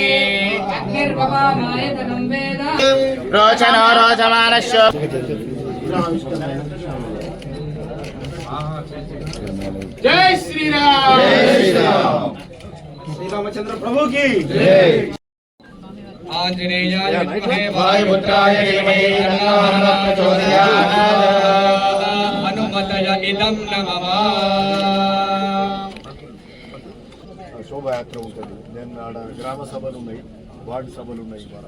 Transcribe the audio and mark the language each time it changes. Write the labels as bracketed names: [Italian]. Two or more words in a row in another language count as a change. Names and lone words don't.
[Sanskrit] రోచనో రోచమానశ్చ [Hindi] जय श्रीराम जय श्रीराम श्रीरामचंद्र प्रभु की जय [Sanskrit] आंजनेयाय विद्महे वायुपुत्राय धीमहि तन्नो हनुमत् प्रचोदयात् हनुमतय इदं नमः [Telugu] శోభయాత్ర ఉంటుంది. నేను ఆడ గ్రామ సభలు ఉన్నాయి, వార్డు సభలు ఉన్నాయి.